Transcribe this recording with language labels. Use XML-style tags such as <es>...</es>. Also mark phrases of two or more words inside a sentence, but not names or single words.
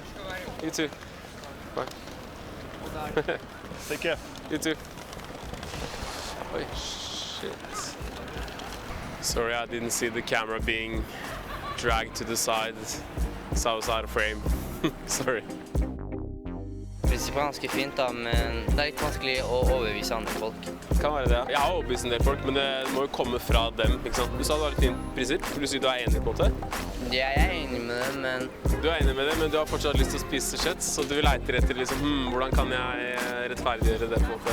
<en>you. You too. Bye. Take care. You too. Oh shit. Sorry, I didn't see the camera being dragged to the side, so I was out of frame. Sorry.</en> <no>Prinsippet er ganske fint da, men det er litt vanskelig å overbevise andre folk. Kan være det. Jeg har overbevist en del folk, men det må jo komme fra dem, ikke sant? Du sa det var et fint prinsipp. Vil du si du er enig på en måte? Ja, jeg er enig med det, men... Du er enig med det, men du har fortsatt lyst til å spise kjøtt, så du leiter etter liksom, hvordan kan jeg rettferdiggjøre det på en måte?</no>